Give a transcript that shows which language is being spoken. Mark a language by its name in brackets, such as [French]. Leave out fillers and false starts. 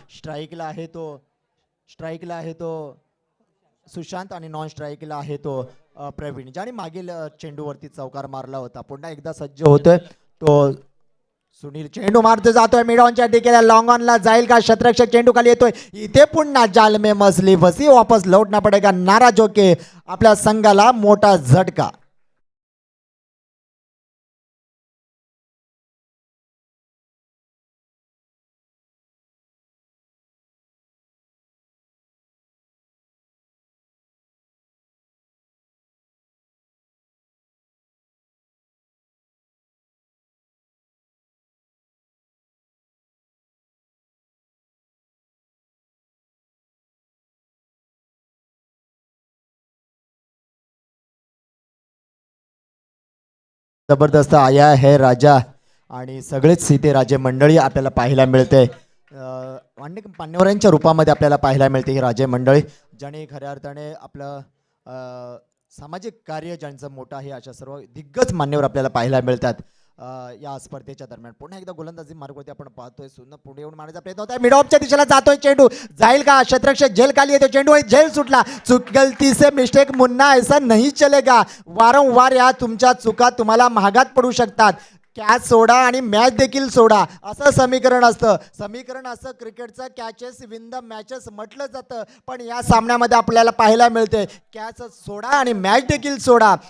[Marathi] स्ट्राईकला आहे तो सुशांत आणि नॉन स्ट्राईकला आहे तो प्रवीण, ज्याने मागील चेंडूवरती चौकार मारला होता. पुन्हा एकदा सज्ज होतोय तो सुनील. चेंडू मारतो जातोय मिडॉनच्या टिकेला, लॉंग ऑनला जाईल का? शतरक्षक चेंडू खाली येतोय. [Hindi] इथे पुन्हा जाल में मसली फसी, वापस लौटना पडेगा. [Marathi] नाराज होके आपल्या संघाला मोठा झटका. [Hindi] जबरदस्त आया है [Marathi] राजा आणि सगळेच सीते राजे मंडळी आपल्याला पाहायला मिळते. अनेक मान्यवरांच्या रूपामध्ये आपल्याला पाहायला मिळते ही राजे मंडळी, ज्याने खऱ्या अर्थाने आपलं सामाजिक कार्य ज्यांचं मोठं आहे अशा सर्व दिग्गज मान्यवर आपल्याला पाहायला मिळतात या स्पर्धेच्या दरम्यान. पुन्हा एकदा गोलंदाजी मार्गवरती आपण पाहतोय. सुंदर पुढे येऊन मारण्याचा प्रयत्न होता. मिड ऑफच्या दिशेला जातोय चेंडू, जाईल का? शतरक्षक झेल खाली येतो, चेंडू झेल सुटला. [Hindi] गलती से मिस्टेक मुन्ना, ऐसा नहीं चलेगा. [Marathi] वारंवार या तुमच्या चुका तुम्हाला महागात पडू शकतात. कॅच सोडा आणि मॅच देखील सोडा असं समीकरण असतं. समीकरण असं क्रिकेटचं [English] catches win the matches [Marathi] म्हटलं जातं, पण या सामन्यामध्ये आपल्याला पाहायला मिळते कॅच सोडा आणि मॅच देखील सोडा.